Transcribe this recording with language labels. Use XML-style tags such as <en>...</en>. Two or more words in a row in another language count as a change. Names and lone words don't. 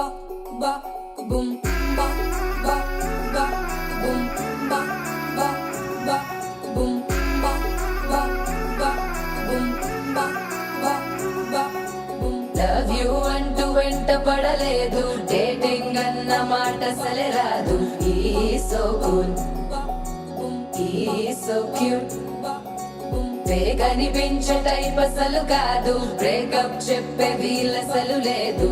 <en>ba boom ba ba ba boom ba ba ba boom ba ba ba boom ba ba ba boom. Love you</en> <te>అంటూ వెంట పడలేదు, డేటింగ్ అన్న మాట అసలే రాదు. ఈ</te> <en>so cool,</en> <te>ఈ</te> <en>so cute,</en> <te>కనిపించే టైప్ అసలు కాదు, బ్రేకప్ చెప్పే వీలసలు లేదు.</te>